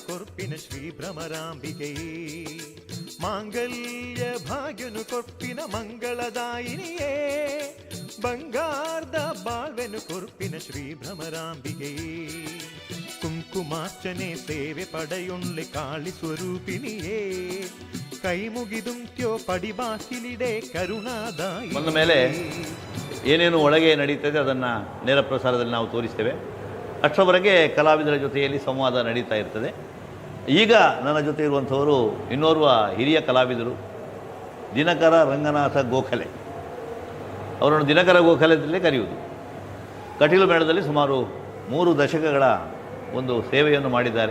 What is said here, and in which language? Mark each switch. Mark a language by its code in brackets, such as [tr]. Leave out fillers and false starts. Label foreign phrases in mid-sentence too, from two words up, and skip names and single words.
[tcy] ಕೊರ್ಪಿನ ಶ್ರೀ ಭ್ರಮರಾಂಬಿಕೆಯೇ ಮಾಂಗಲ್ಯ ಭಾಗ್ಯನು ಕೊರ್ಪಿನ ಮಂಗಳದಾಯಿನಿಯೇ ಬಂಗಾರದ ಬಾಳ್ವೆನು ಕೊರ್ಪಿನ ಶ್ರೀ ಭ್ರಮರಾಂಬಿಕೆಯೇ ಕುಂಕುಮಾರ್ಚನೆ ಸೇವೆ ಪಡೆಯೊಳ್ಳೆ ಕಾಳಿ ಸ್ವರೂಪಿಣಿಯೇ ಕೈ ಮುಗಿದುಂತ್ಯೋ ಪಡಿಬಾಕಿಲಿಡೆ ಕರುಣಾದಾಯಿ [kn] ಬಂದ ಮೇಲೆ ಏನೇನು ಒಳಗೆ ನಡೀತದೆ ಅದನ್ನು ನೇರ ಪ್ರಸಾರದಲ್ಲಿ ನಾವು ತೋರಿಸ್ತೇವೆ. ಅಷ್ಟರವರೆಗೆ ಕಲಾವಿದರ ಜೊತೆಯಲ್ಲಿ ಸಂವಾದ ನಡೀತಾ ಇರ್ತದೆ. ಈಗ ನನ್ನ ಜೊತೆ ಇರುವಂಥವರು ಇನ್ನೋರ್ವ ಹಿರಿಯ ಕಲಾವಿದರು ದಿನಕರ ರಂಗನಾಥ ಗೋಖಲೆ. ಅವರನ್ನು ದಿನಕರ ಗೋಖಲೆಯಲ್ಲೇ ಕರೆಯುವುದು. ಕಟೀಲು ಮೇಳದಲ್ಲಿ ಸುಮಾರು 3 ದಶಕಗಳ ಒಂದು ಸೇವೆಯನ್ನು ಮಾಡಿದ್ದಾರೆ.